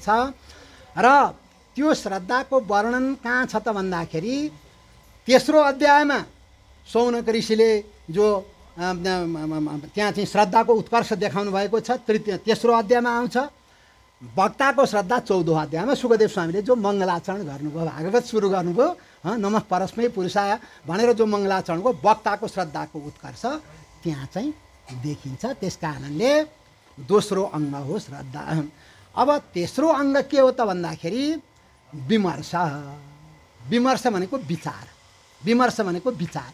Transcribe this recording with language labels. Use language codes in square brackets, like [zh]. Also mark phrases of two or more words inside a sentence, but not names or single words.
[ne] र त्यो श्रद्धाको वर्णन कहाँ छ त भन्दाखेरि तेस्रो अध्यायमा शौनक ऋषिले जो त्यहाँ चाहिँ श्रद्धाको उत्कर्ष देखाउनु भएको छ, तेस्रो अध्यायमा आउँछ। वक्ताको श्रद्धा 14औं अध्यायमा सुखदेव स्वामीले जो मङ्गलाचरण गर्नुभयो, भागवत सुरु गर्नुभयो, [sa] नमः परस्मै पुरुषाय [ne] भनेर जो मङ्गलाचरण गर्नुभयो, वक्ताको श्रद्धाको उत्कर्ष त्यहाँ चाहिँ देखिन्छ। त्यस कारणले दोस्रो अङ्ग हो श्रद्धा। अब तेस्रो अङ्ग के हो त भन्दाखेरि विमर्श। विमर्श भनेको विचार। विमर्श भनेको विचार।